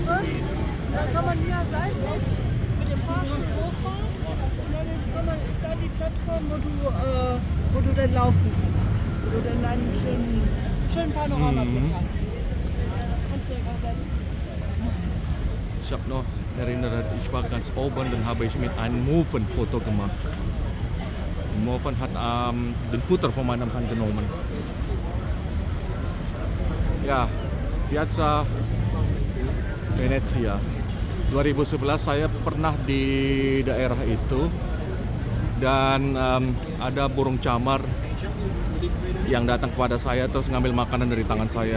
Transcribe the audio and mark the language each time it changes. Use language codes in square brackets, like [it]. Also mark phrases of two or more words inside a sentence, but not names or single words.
[de] Da kann man hier seitlich mit dem Fahrstuhl hochfahren und dann kann man, ist da die Plattform, wo du dann laufen kannst, wo du dann einen schönen Panoramablick hast. Kannst du einfach setzen. Ich habe noch erinnert, ich war ganz oben, dann habe ich mit einem Moven Foto gemacht. Moven hat den Futter von meinem Hand genommen. [id] Ya, Piazza Venezia. 2011 saya pernah di daerah itu dan ada burung camar yang datang kepada saya terus ngambil makanan dari tangan saya.